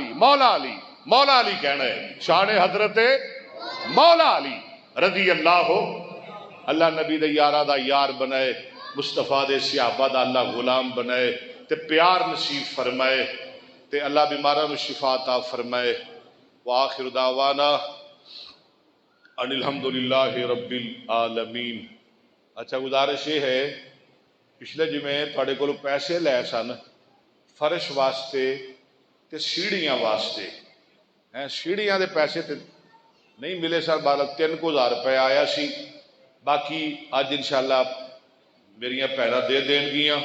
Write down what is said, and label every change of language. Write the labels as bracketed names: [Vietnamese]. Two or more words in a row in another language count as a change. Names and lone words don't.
[Punjabi] ਮੌਲਾ ਅਲੀ, ਮੌਲਾ ਅਲੀ ਕਹਿਣਾ ਹੈ, ਸ਼ਾਨ ਹਜ਼ਰਤ ਮੌਲਾ ਅਲੀ [Arabic] رضي الله عنه. [Punjabi] ਅੱਲਾਹ ਨਬੀ ਦੇ ਯਾਰਾਂ ਦਾ ਯਾਰ ਬਣਾਏ, ਮੁਸਤਫ਼ਾ ਦੇ ਸਹਾਬਾ ਦਾ ਅੱਲਾਹ ਗ਼ੁਲਾਮ ਬਣਾਏ ਤੇ ਪਿਆਰ ਨਸੀਬ ਫ਼ਰਮਾਏ ਤੇ ਅੱਲਾਹ ਬੀਮਾਰਾਂ ਨੂੰ ਸ਼ਿਫ਼ਾ ਅਤਾ ਫ਼ਰਮਾਏ। [Arabic] و آخر دعوانا أن الحمد لله رب العالمين. [Punjabi] ਅੱਛਾ ਗੁਜ਼ਾਰਿਸ਼ ਇਹ ਹੈ, ਪਿਛਲੇ ਜਿਮੇਂ ਤੁਹਾਡੇ ਕੋਲੋਂ ਪੈਸੇ ਲਏ ਸਨ ਫ਼ਰਸ਼ ਵਾਸਤੇ ਤੇ ਸੀੜ੍ਹੀਆਂ ਵਾਸਤੇ, ਹੈਂ ਸੀੜ੍ਹੀਆਂ ਦੇ ਪੈਸੇ ਤੇ ਨਹੀਂ ਮਿਲੇ ਸਰ, 3,000 ਰੁਪਏ ਆਇਆ ਸੀ, ਬਾਕੀ ਅੱਜ ਇੰਸ਼ਾਅੱਲਾਹ ਮੇਰੀਆਂ ਭੈਣਾਂ ਦੇ ਦੇਣਗੀਆਂ।